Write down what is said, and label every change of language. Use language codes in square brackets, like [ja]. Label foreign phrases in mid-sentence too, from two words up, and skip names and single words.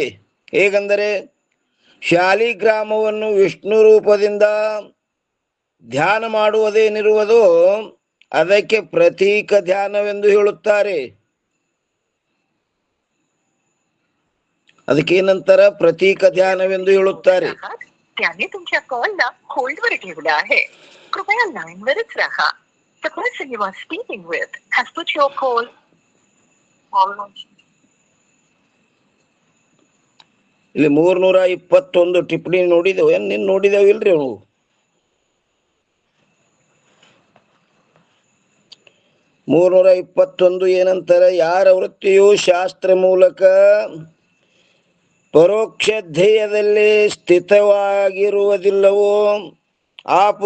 [kn] ಹೇಗೆಂದರೆ ಶಾಲಿಗ್ರಾಮವನ್ನು ವಿಷ್ಣು ರೂಪದಿಂದ ಧ್ಯಾನ ಮಾಡುವುದೇನಿರುವುದೋ ಅದಕ್ಕೆ ಪ್ರತೀಕ ಧ್ಯಾನವೆಂದು ಹೇಳುತ್ತಾರೆ. ಅದಕ್ಕೇನಂತರ ಪ್ರತೀಕ ಧ್ಯಾನವೆಂದು ಹೇಳುತ್ತಾರೆ. [mr] त्याने तुमच्या कॉलला होल्डवर ठेवला आहे. कृपया लाईनवरच राहा. [en] The person you are speaking with has put your call on. [kn] ಇಲ್ಲಿ 321 ಟಿಪ್ಪಣಿ ನೋಡಿದೆವು. ಏನ್ ನಿನ್ ನೋಡಿದೇವ್ ಇಲ್ರಿ ಅವು? 321 ಏನಂತಾರ? ಯಾರ ವೃತ್ತಿಯು ಶಾಸ್ತ್ರ ಮೂಲಕ ಪರೋಕ್ಷ ಧ್ಯೇಯದಲ್ಲಿ ಸ್ಥಿತವಾಗಿರುವುದಿಲ್ಲವೋ ಆ